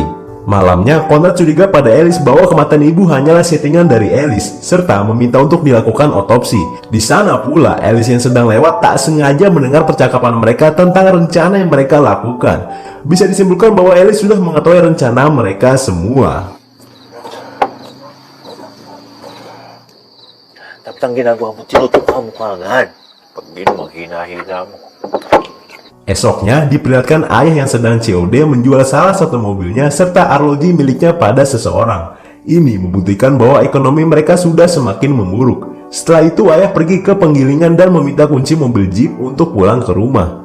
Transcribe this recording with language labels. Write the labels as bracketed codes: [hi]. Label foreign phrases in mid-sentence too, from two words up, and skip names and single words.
[id] Malamnya, Conrad curiga pada Alice bahwa kematian ibu hanyalah settingan dari Alice, serta meminta untuk dilakukan otopsi. Di sana pula, Alice yang sedang lewat tak sengaja mendengar percakapan mereka tentang rencana yang mereka lakukan. Bisa disimpulkan bahwa Alice sudah mengetahui rencana mereka semua. [tl] Dapat ang ginagawa mo, tinutukan mo kaagad. Pag ginawa, hina-hina mo. [id] Esoknya, diperlihatkan ayah yang sedang COD menjual salah satu mobilnya serta arloji miliknya pada seseorang. Ini membuktikan bahwa ekonomi mereka sudah semakin memburuk. Setelah itu, ayah pergi ke penggilingan dan meminta kunci mobil Jeep untuk pulang ke rumah.